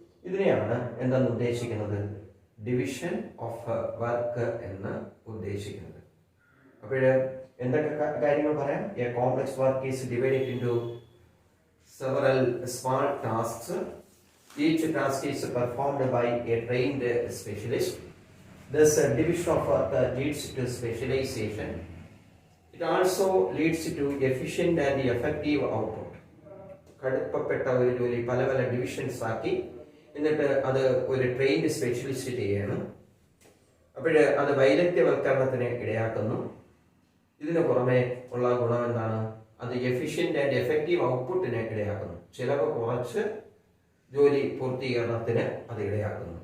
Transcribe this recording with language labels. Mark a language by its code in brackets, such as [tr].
[ml] ഇതിനെയാണ് എന്തെന്ന് ഉദ്ദേശിക്കുന്നത്? ഡിവിഷൻ ഓഫ് വർക്ക് എന്ന് ഉദ്ദേശിക്കുന്നത്. അപ്പോഴ് എന്തൊക്കെ കാര്യങ്ങൾ പറയാം? [en] A complex work is divided into several small tasks. Each task is performed by a trained specialist. Thus, division of work leads to specialization. It also leads to efficient and effective output. [ml] കടുപ്പപ്പെട്ട ഒരു ജോലി പല പല divisions ആക്കി എന്നിട്ട് അത് ഒരു trained specialist ചെയ്യണം. അപ്പോഴ് അത് വൈദഗ്ധ്യവൽക്കരണത്തിന് ഇടയാക്കുന്നു. ഇതിനു പുറമെ ഉള്ള ഗുണം എന്താണ്? അത് എഫിഷ്യന്റ് ആൻഡ് എഫക്റ്റീവ് ഔട്ട്പുട്ടിന് ഇടയാക്കുന്നു. ചിലവ് കുറച്ച് ജോലി പൂർത്തീകരണത്തിന് അത് ഇടയാക്കുന്നു.